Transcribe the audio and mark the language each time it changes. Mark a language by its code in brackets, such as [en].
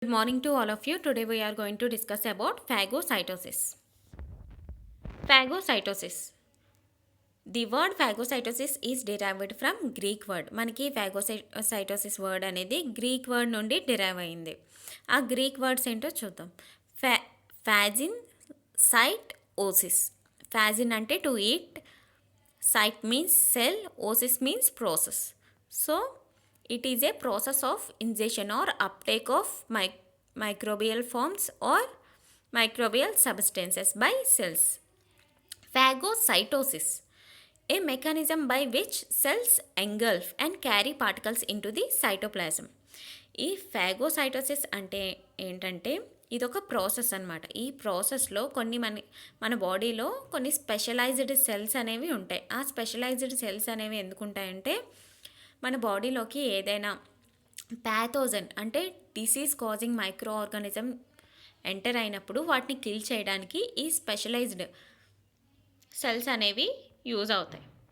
[en] Good morning to all of you. Today we are going to discuss about phagocytosis. Phagocytosis. The word phagocytosis is derived from Greek word. [te] మనకి phagocytosis word అనేది Greek word నుండి derive అయింది. ఆ Greek words ఏంటో చూద్దాం. ఫాజిన్, site, ఓసిస్. ఫాజిన్ అంటే to eat, site means cell, ఓసిస్ means process. [en] So it is a process of ingestion or uptake of microbial forms or microbial substances by cells. Phagocytosis, a mechanism by which cells engulf and carry particles into the cytoplasm. [te] ఈ phagocytosis అంటే ఏంటంటే ఇదొక process అనమాట. ఈ ప్రాసెస్లో కొన్ని మన బాడీలో కొన్ని స్పెషలైజ్డ్ సెల్స్ అనేవి ఉంటాయి. ఆ స్పెషలైజ్డ్ సెల్స్ అనేవి ఎందుకు ఉంటాయంటే మన బాడీలోకి ఏదైనా ప్యాథోజన్ అంటే disease causing micro organism enter అయినప్పుడు వాటిని కిల్ చేయడానికి ఈ స్పెషలైజ్డ్ సెల్స్ అనేవి యూజ్ అవుతాయి.